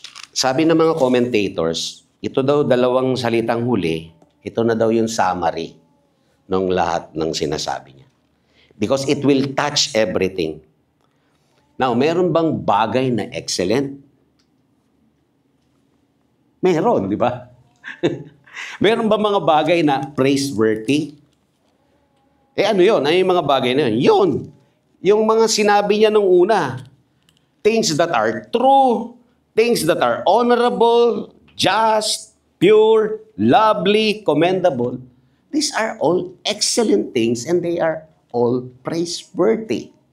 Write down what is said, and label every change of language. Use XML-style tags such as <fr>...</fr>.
<tl>Sabi ng mga commentators, ito daw dalawang salitang huli, ito na daw yung summary ng lahat ng sinasabi niya.</tl> <en>Because it will touch everything.</en> <tl>Now, meron bang bagay na excellent? Meron, di ba? Meron ba mga bagay na praiseworthy? Ano yun? Ano yung mga bagay na yun? Yun. Yung mga sinabi niya nung una.</tl> <en>Things that are true, things that are honorable, just, pure, lovely, commendable. These are all excellent things and they are all praiseworthy.</en>